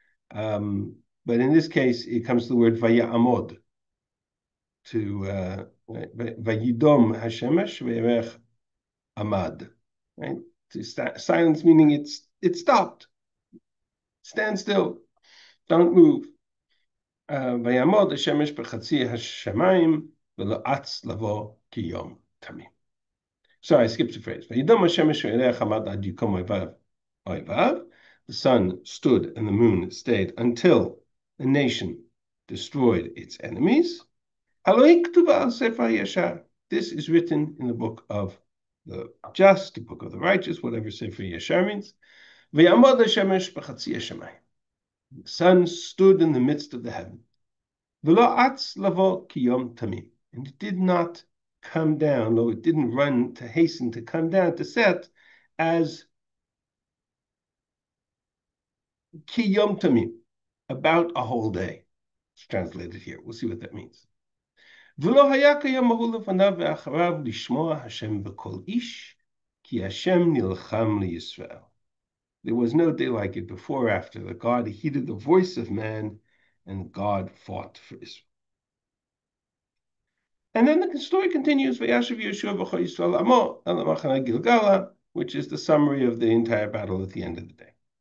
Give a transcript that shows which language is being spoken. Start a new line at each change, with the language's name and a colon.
English: But in this case, it comes to the word vaya amod, to vayidom hashemesh ve'erech amad, right? Silence meaning it stopped. Stand still. Don't move.
Hebrew: ויעמוד השמש בחצי השמיים ולאץ לבוא כיום תמים.
English: So I skipped a phrase.
Hebrew: וידום השמש וירח עמד עד יקום אויביו.
English: The sun stood and the moon stayed until the nation destroyed its enemies.
Hebrew: הלא כתובה על ספר הישר.
English: This is written in the book of the just, the book of the righteous, whatever Sefer Yashar means.
Hebrew: ויעמוד השמש בחצי השמיים.
English: The sun stood in the midst of the heaven.
Hebrew: V'lo atz lavo kiyom tamim.
English: And it did not come down, or it didn't run to hasten to come down to set as kiyom tamim, about a whole day. It's translated here. We'll see what that means.
Hebrew: ולא היה קיים ההוא לפניו ואחריו לשמוע השם בכל איש, כי השם נלחם לישראל.
English: There was no day like it before or after that God heeded the voice of man and God fought for Israel. And then the story continues,
Hebrew: Vayashav Yehoshua b'chol Yisrael amo el machane Gilgala,
English: which is the summary of the entire battle at the end of the day.